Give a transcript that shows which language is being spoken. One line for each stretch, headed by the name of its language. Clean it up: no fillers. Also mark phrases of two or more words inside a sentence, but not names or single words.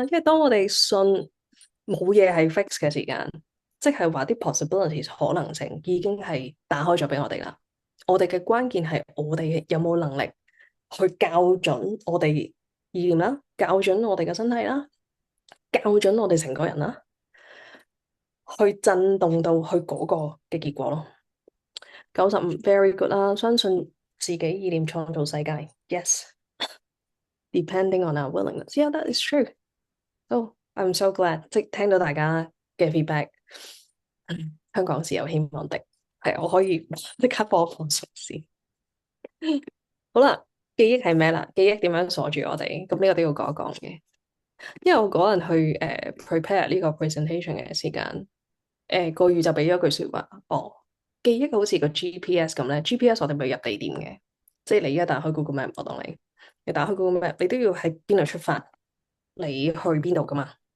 Cantonese: 因為當我哋信冇嘢係 fix 嘅時間，即係話啲 possibilities 可能性已經係打開咗俾我哋啦。我哋嘅關鍵係我哋有冇能力去校準我哋意念啦，校準我哋嘅身體啦，校準我哋成個人啦，去震動到去嗰個嘅結果咯。95
English: very good
Cantonese: 啦，相信自己意念創造世界 ，yes。
English: Depending on our willingness, yeah, that is true. Oh, I'm so glad，
Cantonese: 即係聽到大家嘅 feedback，香港是有希望的，係我可以即刻播放嘗試。好啦，記憶係咩啦？記憶點樣鎖住我哋？咁呢個都要講一講嘅。因為我嗰陣去prepare 呢個 presentation 嘅時間，個語就俾咗句説話，哦，記憶好似個 GPS 咁咧，GPS 我哋咪入地點嘅，即係你而家打開 Google Map，我當你打開 Google Map，你都要喺邊度出發，你去邊度噶嘛？